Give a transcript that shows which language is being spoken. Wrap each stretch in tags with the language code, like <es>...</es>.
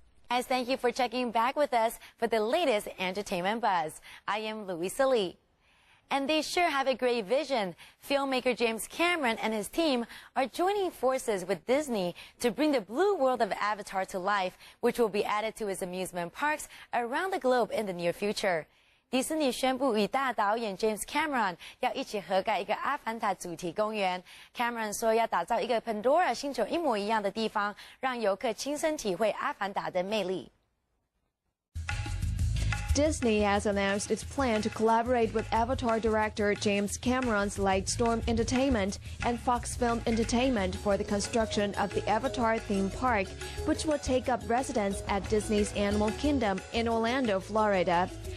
<en>As thank you for checking back with us for the latest entertainment buzz. I am Louisa Lee. And they sure have a great vision. Filmmaker James Cameron and his team are joining forces with Disney to bring the blue world of Avatar to life, which will be added to its amusement parks around the globe in the near future.</en> <zh>迪士尼宣布与大导演 James Cameron 要一起合盖一个阿凡达主题公园。 Cameron 说要打造一个 Pandora 星球一模一样的地方，让游客亲身体会阿凡达的魅力。</zh> <en>Disney has announced its plan to collaborate with Avatar director James Cameron's Lightstorm Entertainment and Fox Film Entertainment for the construction of the Avatar theme park, which will take up residence at Disney's Animal Kingdom in Orlando, Florida.</en>